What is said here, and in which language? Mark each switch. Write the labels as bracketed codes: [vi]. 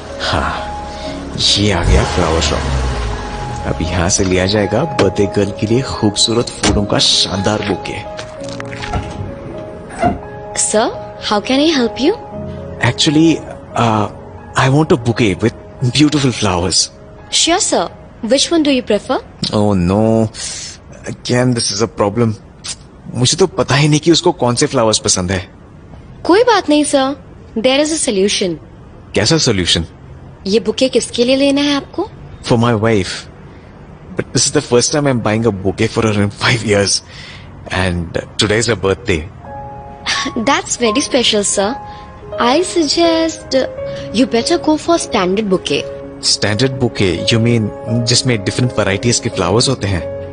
[hi] हाँ, ये आ गया फ्लावर शॉप। अब यहां से लिया जाएगा बर्थडे गर्ल के लिए खूबसूरत फूलों का शानदार bouquet. [en] Sir, how can I help you? Actually, I want a bouquet with beautiful flowers. Sure, sir. Which one do you prefer? Oh no, again this is a problem. [hi] मुझे तो पता ही नहीं कि उसको कौन से फ्लावर्स पसंद है। कोई बात नहीं sir, [en] There is a solution. [hi] कैसा सोल्यूशन? ये बुके किसके लिए लेना है आपको? [en] For my wife. But this is the first time I'm buying a bouquet for her in 5 years. And today is her birthday. That's very special, sir. I suggest you better go for standard bouquet. Standard bouquet? You mean [hi] जिसमें [en] different varieties [hi] के [en] flowers [hi] होते हैं?